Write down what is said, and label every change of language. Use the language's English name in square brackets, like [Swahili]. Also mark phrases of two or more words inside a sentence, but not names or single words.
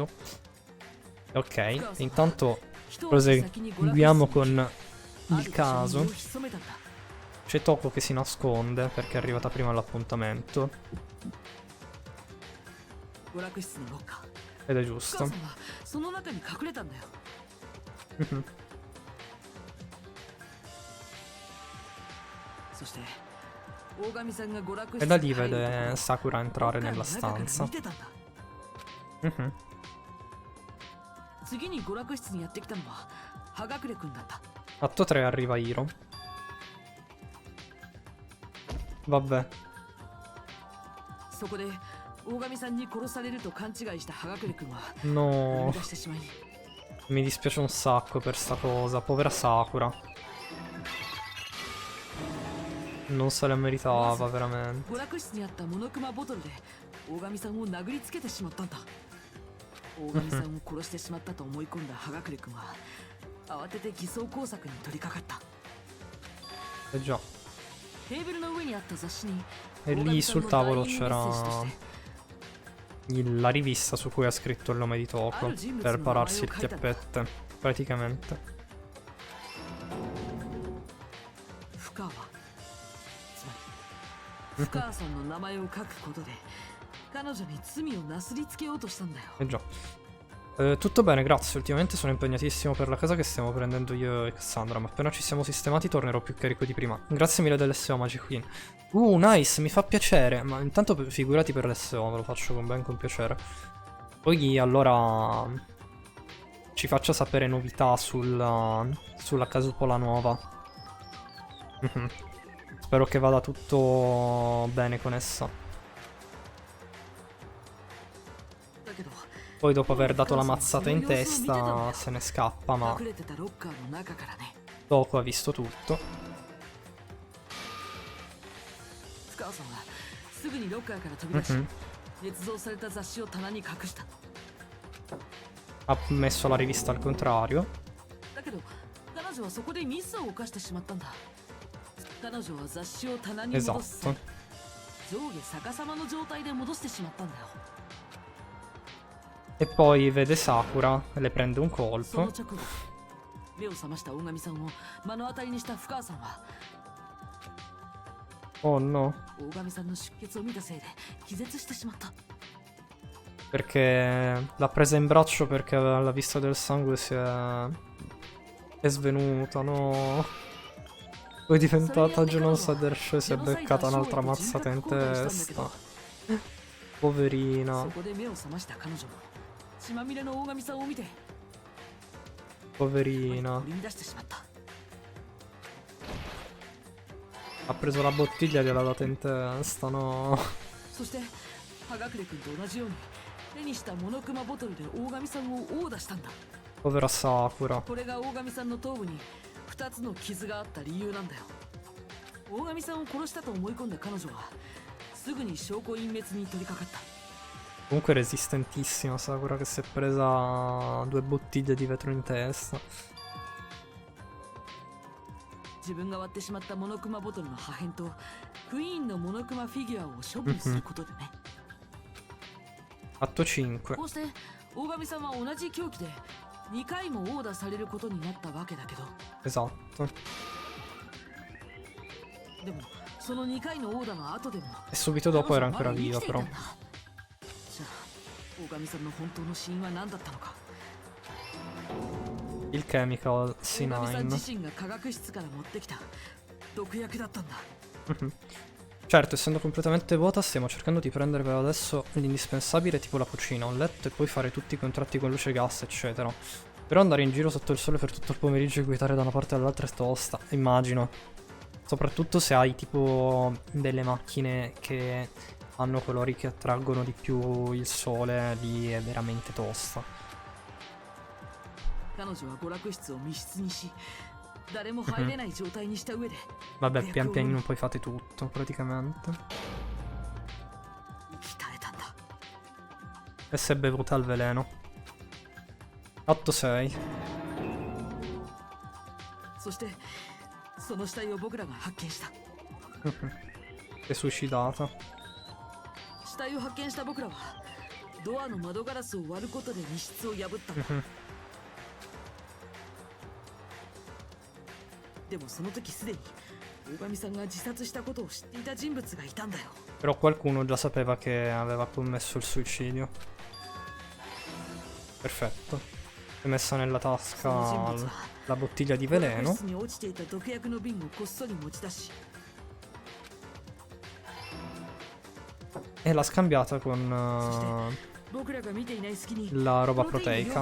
[Italian] Ok, intanto proseguiamo con il caso. C'è Toko che si nasconde perché è arrivata prima all'appuntamento. Ed è giusto. [Japanese] 深さんはその中に隠れたんだよ。 Mhm. そして大神さんが娯楽 [Italian] E [Japanese] 室 [Italian] da [Japanese] に [Italian] lì [Japanese] 入るところ [Italian] vede [Japanese] を [Italian] Sakura [Japanese] ロッ [Italian] entrare [Japanese] カーの [Italian] nella [Japanese] 中から [Italian] stanza. [Japanese] 見てたんだ。 Mhm. 次に娯楽室にやってきたのは葉隠くんだった。 [Italian] Atto 3 arriva Hiro. Vabbè. [Japanese] そこで大神さんに殺されると勘違いした葉隠くんは [Italian] No. [Japanese] 逃げ出してしまい、 [Italian] Mi dispiace un sacco per sta cosa. Povera Sakura. Non se la meritava, veramente. [Japanese] 娯楽室にあったモノクマボトルで大神さんを殴りつけてしまったんだ。大神さんを殺してしまったと思い込んだ葉隠くんは慌てて偽装工作に取り掛かった。 [Italian] Eh già. [Japanese] テーブルの上にあった雑誌に [Italian] E lì sul tavolo c'era la rivista su cui ha scritto il nome di Toko per pararsi il chiappette, praticamente. [Japanese] 深川、つまり深川さんの名前を書くことで彼女に罪をなすりつけようとしたんだよ。 [Italian] Eh già. Tutto bene, grazie. Ultimamente sono impegnatissimo per la casa che stiamo prendendo io e Cassandra, ma appena ci siamo sistemati tornerò più carico di prima. Grazie mille dell'SO Magic Queen. Nice, mi fa piacere. Ma intanto figurati per l'SO, ve lo faccio con piacere. Poi allora ci faccia sapere novità sulla casupola nuova. Spero che vada tutto bene con essa. Poi dopo aver dato la mazzata in testa se ne scappa, ma [Japanese] 隠れてたロッカーの中からね。 [Italian] Toko ha visto tutto. [Japanese] 深川さんはすぐにロッカーから飛び出し、 Mhm. 捏造された雑誌を棚に隠した。 [Italian] Ha messo la rivista al contrario. [Japanese] だけど彼女はそこでミスを犯してしまったんだ。彼女は雑誌を棚に戻す際 [Italian] Esatto. [Japanese] 上下逆さまの状態で戻してしまったんだよ。 [Italian] E poi vede Sakura, le prende un [Japanese] その [Italian] colpo. [Japanese] 直後、目を覚ました大神さんを目の当たりにした深川さんは [Italian] Oh no. [Japanese] 大神さんの出血を見たせいで気絶してしまった。 [Italian] Perché l'ha presa in braccio perché alla vista del sangue è svenuta, no. Poi è diventata gelosa del show e si è beccata un'altra mazzata in testa. Poverina. [Japanese] そこで目を覚ました彼女も血まみれの大神さんを見て [Italian] Poverina. [Japanese] 取り乱してしまった。 [Italian] Ha preso la bottiglia e gliel'ha data in testa, no. [Japanese] そして葉隠くんと同じように手にしたモノクマボトルで大神さんを殴打したんだ。 [Italian] Povera Sakura. [Japanese] これが大神さんの頭部に2つの傷があった理由なんだよ。大神さんを殺したと思い込んだ彼女はすぐに証拠隠滅に取り掛かった。 [Italian] Comunque resistentissima Sakura che si è presa 2 bottiglie di vetro in testa. [Japanese] 自分が割ってしまったモノクマボトルの破片とクイーンのモノクマフィギュアを処分することでね。 [Italian] Atto 5. [Japanese] こうして大神さんは同じ凶器で2回も殴打されることになったわけだけど、 [Italian] Esatto. [Japanese] でもその2回の殴打の後でも [Italian] E subito dopo era ancora [Japanese] 彼女 [Italian] viva [Japanese] はまだ生きていた [Italian] però. [Japanese] んだ。じゃあ大神さんの本当の死因は何だったのか。 [Italian] Il chemical [Japanese] 大神さん [Italian] C9. [Japanese] 自身が科学室から持ってきた毒薬だったんだ。 [Italian] Certo, essendo completamente vuota stiamo cercando di prendere per adesso l'indispensabile tipo la cucina, un letto e poi fare tutti i contratti con luce, gas eccetera. Però andare in giro sotto il sole per tutto il pomeriggio e guidare da una parte all'altra è tosta, immagino. Soprattutto se hai tipo delle macchine che hanno colori che attraggono di più il sole, lì è veramente tosta. [Japanese] 彼女は娯楽室を密室にし、誰も入れない状態にした上で [Italian] Vabbè, pian pianino poi fate tutto, praticamente. [Japanese] 生き絶えたんだ。 [Italian] E si è bevuta il veleno. Atto 6. [Japanese] そしてその死体を僕らが発見した。 [Italian] Si è suicidata. [Japanese] 死体を発見した僕らはドアの窓ガラスを割ることで密室を破ったんだ。でもその時すでに大神さんが自殺したことを知っていた人物がいたんだよ。 [Italian] Però qualcuno già sapeva che aveva commesso il suicidio. perfetto. Si è messa nella tasca la bottiglia di veleno. E l'ha scambiata con la roba proteica.